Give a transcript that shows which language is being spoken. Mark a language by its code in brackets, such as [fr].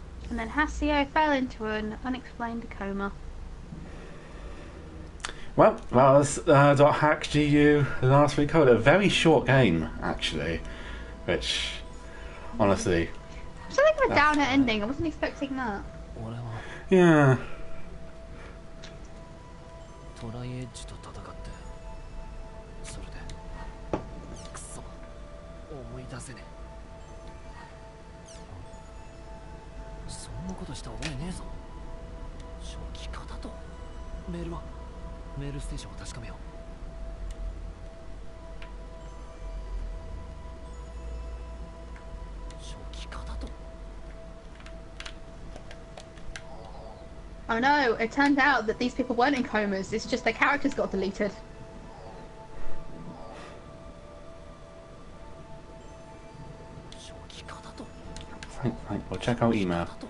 [en] And then Haseo fell into an unexplained coma. Well, that was .hack GU the last Recode. A very short game, actually. Which, honestly... Something of a downer ending. I wasn't expecting that. Yeah. [ja] トライエッジと戦ってそれでくそ思い出せねえそんなことした覚えねえぞ初期化だとメールはメールステーションを確かめよう初期化だと [en] Oh no, it turned out that these people weren't in comas, it's just their characters got deleted. Right, we'll check our email.